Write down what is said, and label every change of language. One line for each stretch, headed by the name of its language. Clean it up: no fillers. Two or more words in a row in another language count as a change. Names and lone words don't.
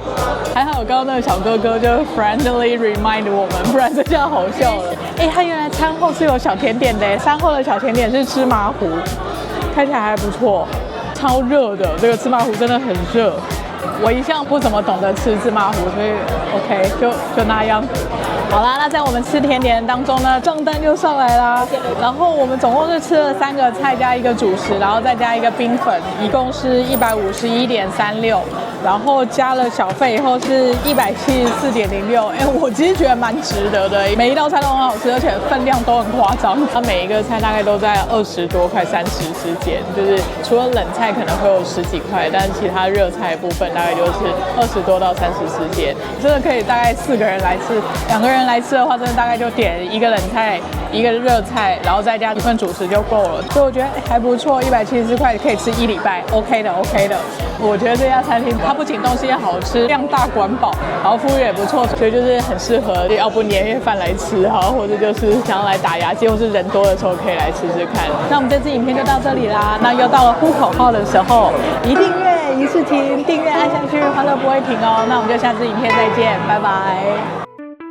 Chinese: 還好剛剛那個小哥哥就
English: friendly remind
Chinese: 我們，不然這下好笑了。他原來餐後是有小甜點的，餐後的小甜點是芝麻糊，看起来還不錯。超熱的，這個芝麻糊真的很熱。我一向不怎麼懂得吃芝麻糊，所以 OK 就那樣。好啦，那在我們吃甜點當中呢，賬單就上來啦。然後我們總共是吃了3個菜加1個主食，然後再加1個冰粉，一共是151.36。然後加了小費以後是174.06，我其實覺得蠻值得的，每一道菜都很好吃，而且分量都很誇張，它每一個菜大概都在20多塊30之間，就是除了冷菜可能會有10幾塊，但其他熱菜的部分大概就是20多到30之間，真的可以大概4個人來吃，2個人來吃的話，真的大概就點1個冷菜、1個熱菜，然後再加1份主食就夠了，所以我覺得還不錯，174塊可以吃1禮拜 ，OK 的 OK 的。我覺得這家餐廳它不僅東西好吃，量大管飽，然後服務也不錯，所以就是很適合要不年夜飯來吃哈，或者就是想要來打牙祭，或是人多的時候可以來吃吃看。那我們這支影片就到這裡啦，那又到了呼口號的時候，一訂閱一次停，訂閱按下去，歡樂不會停哦。那我們就下支影片再見，拜拜。